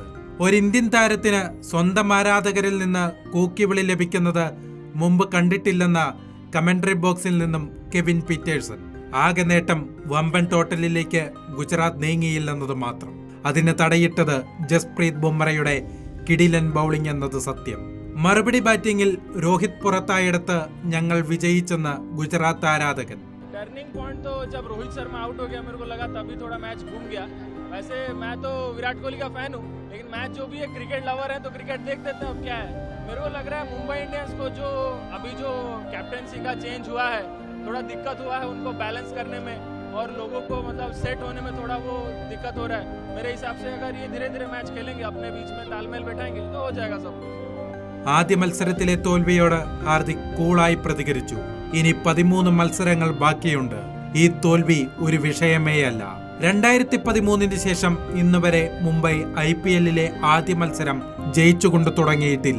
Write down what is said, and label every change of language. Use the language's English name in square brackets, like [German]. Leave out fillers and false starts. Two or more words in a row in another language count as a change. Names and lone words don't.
[Malayalam] ഒരു ഇന്ത്യൻ താരത്തിന് സ്വന്തം ആരാധകരിൽ നിന്ന് കൂക്കിവിളി ലഭിക്കുന്നത് മുമ്പ് കണ്ടിട്ടില്ലെന്ന [English] commentary box [Malayalam] നിന്നും കെവിൻ പീറ്റേഴ്സൺ. ആകെ നേട്ടം വമ്പൻ ടോട്ടലിലേക്ക് ഗുജറാത്ത് നീങ്ങിയില്ലെന്നത് മാത്രം. അതിന് തടയിട്ടത് ജസ്പ്രീത് ബുംറയുടെ കിടിലൻ ബൌളിംഗ് എന്നത് സത്യം. മറുപടി ബാറ്റിംഗിൽ രോഹിത് പുറത്തായിടത്ത് ഞങ്ങൾ വിജയിച്ചെന്ന് ഗുജറാത്ത് ആരാധകൻ. [English] turning point [Hindi] तो जब रोहित शर्मा आउट हो गया, मेरे को लगा तभी थोड़ा मैच घूम गया। वैसे मैं तो विराट कोहली का फैन हूँ, लेकिन मैच जो भी है [English] cricket lover [Hindi] है तो क्रिकेट देख देते हैं। अब क्या है, मेरे को लग रहा है मुंबई इंडियंस को जो अभी जो कैप्टनसी का चेंज हुआ है, थोड़ा दिक्कत हुआ है उनको बैलेंस करने में, और लोगों को मतलब सेट होने में थोड़ा वो दिक्कत हो रहा है। मेरे हिसाब से अगर ये धीरे धीरे मैच खेलेंगे, अपने बीच में तालमेल बैठाएंगे तो हो जाएगा सब कुछ। [Malayalam] ആദ്യ മത്സരത്തിലെ തോൽവിയോട് ഹാർദിക് കൂളായി പ്രതികരിച്ചു. ഇനി 13 മത്സരങ്ങൾ ബാക്കിയുണ്ട്. ഈ തോൽവി ഒരു വിഷയമേയല്ല. 2013 ശേഷം ഇന്നുവരെ മുംബൈ IPL-ലെ ആദ്യ മത്സരം ജയിച്ചുകൊണ്ട് തുടങ്ങിയിട്ടില്ല.